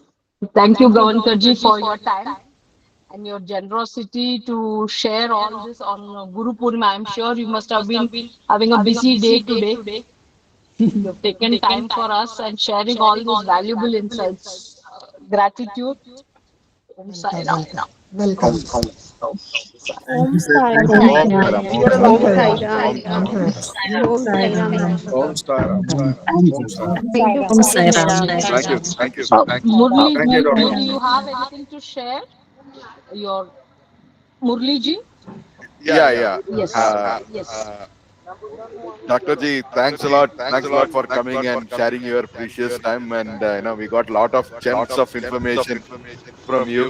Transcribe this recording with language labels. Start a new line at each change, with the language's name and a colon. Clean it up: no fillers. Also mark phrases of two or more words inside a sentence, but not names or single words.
English: Thank you, Gawankarji, for your time and your generosity to share all this on Guru Purnima. I'm sure you must have been having a busy day today. You have taken time for us and sharing all these valuable insights. Gratitude. Om Sai Ram. Welcome. Om Sai Om Sai Om Ram. Sai Om Sai Ram. Ram. Om Sai Om Ram. Sai Ram. Om Sai Ram. Om Sai Ram. Om Sai Ram. Thank you Om so Sai much. Ram. Thank you. Murli Thank you, ji, Doctor. do you have anything to share? Your Murli ji? Yeah. Yes. Uh, Dr. Ji, thanks a lot. Thanks a lot for coming and sharing your precious time. And we got a lot of gems of information from you.